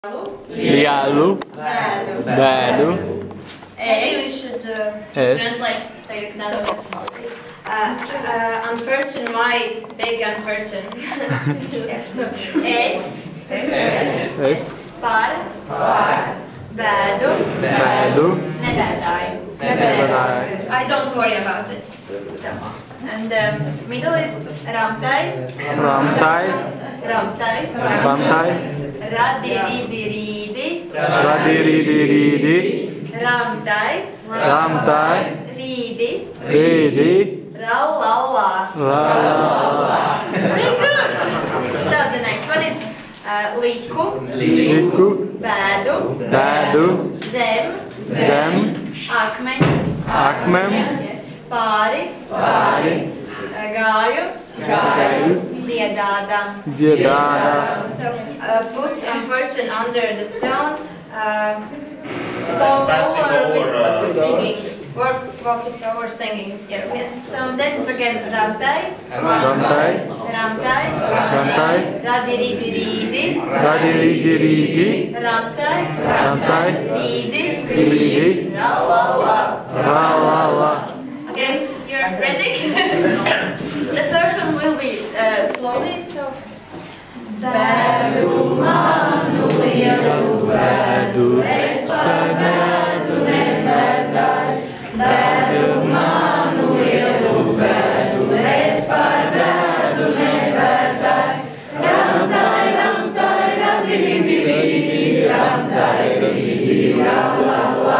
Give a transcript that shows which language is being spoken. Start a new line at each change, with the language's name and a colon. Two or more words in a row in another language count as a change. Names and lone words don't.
Latvian: Lielu. Bēdu.
English: Maybe we should translate so you can understand. Unfortunate, my big unfortunate. So,
Latvian: es Par. bēdu nebēdāju.
English: I don't worry about it. So, and middle is ramtai, Ramtai. radididirīdi, Radiridiri. ramtai, rīdi, rallallā. Very good. So the next one is
Latvian: liku, bēdu, zem, akmem, pāri, gāju, dziedādam.
English: So put unfortunate under the stone. Passing over. Singing. Or walk it over singing. Yes. So then it's again ramtai, radididirīdi, ramtai, rīdi, rallallā. Okay, you're ready? The first one will be slowly, so
Latvian: bēdu manu lielu bēdu, es par bēdu nebēdāju. Bēdu manu lielu bēdu, es par bēdu nebēdāju. Ramtai, radididirīdi, ramtai, rīdi, rallallā.